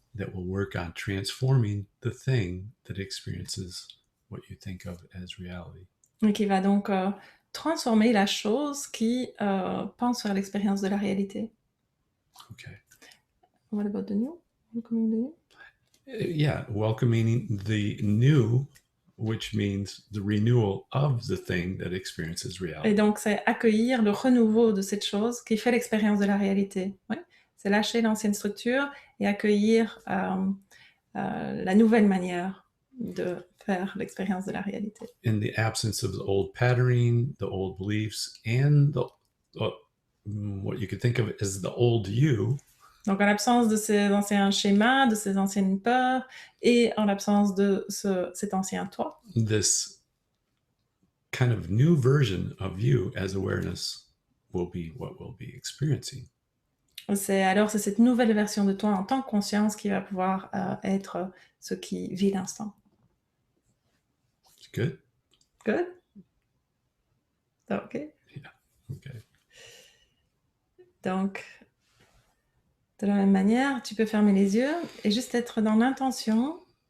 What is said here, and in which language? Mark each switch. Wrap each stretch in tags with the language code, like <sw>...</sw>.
<en>That will work on transforming the thing that experiences what you think of as reality.</en> <fr>Et qui va donc transformer la chose qui pense sur l'expérience de la réalité.</fr> <en>Okay. What about the new? Welcoming the new? Yeah, welcoming the new, which means the renewal of the thing that experiences</en> <fr>Et</fr> <en>reality.</en> <fr>donc, c'est accueillir le renouveau de cette chose qui fait l'expérience de la réalité. Ouais. C'est lâcher l'ancienne structure et accueillir la nouvelle manière de faire l'expérience de la réalité.</fr> <en>In the absence of the old patterning, the old beliefs, and what you could think of as the old you,</en> <fr>Donc, en l'absence de ces anciens schémas, de ces anciennes peurs, et en l'absence de cet ancien toi,</fr> <en>this kind of new version of you as awareness will be what we'll be experiencing.</en> <fr>c'est cette nouvelle version de toi en tant que conscience qui va pouvoir être ce qui vit l'instant.</fr> <en>It's good? Good? OK. Yeah. Okay.</en> <fr>Donc, de la même manière, tu peux fermer les yeux et juste être dans l'intention</fr>